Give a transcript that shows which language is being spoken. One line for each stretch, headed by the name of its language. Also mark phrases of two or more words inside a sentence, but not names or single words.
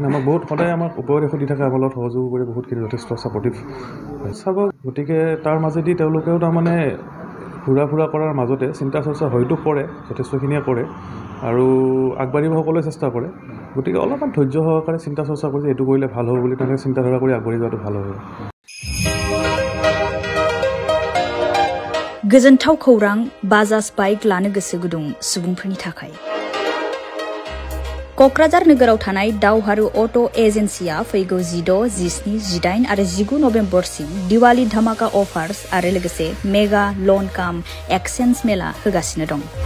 Assamese: আমাক বহুত সদায় আমাক উপদেশ দি থাকে, আমাৰ লগত সহযোগ কৰি বহুতখিনি যথেষ্ট ছাপৰ্টিভ চাব। গতিকে তাৰ মাজেদি তেওঁলোকেও তাৰমানে ঘূৰা ফুৰা কৰাৰ মাজতে চিন্তা চৰ্চা হয়তো কৰে, যথেষ্টখিনিয়ে কৰে আৰু আগবাঢ়িব সকলোৱে চেষ্টা কৰে। গতিকে অলপমান ধৈৰ্য সহকাৰে চিন্তা চৰ্চা কৰি এইটো কৰিলে ভাল হ'ব বুলি তেনেকৈ চিন্তাধাৰা কৰি আগবাঢ়ি যোৱাটো ভাল হ'ব।
Bodo: गोजोनथाव खौरां बाजाज बाइक लानो गोसो गुदुं सुबुंफोरनि थाखाय क'क्राझार नोगोराव थानाय दावहारु अट' एजेन्सिया फैगौ 16, 17, 18 आरो 19 नभेम्बरसिम दिवाली धमाका अफार्स आरो लोगोसे
English: mega loan cum exchange
Bodo: मेला होगासिनो दं।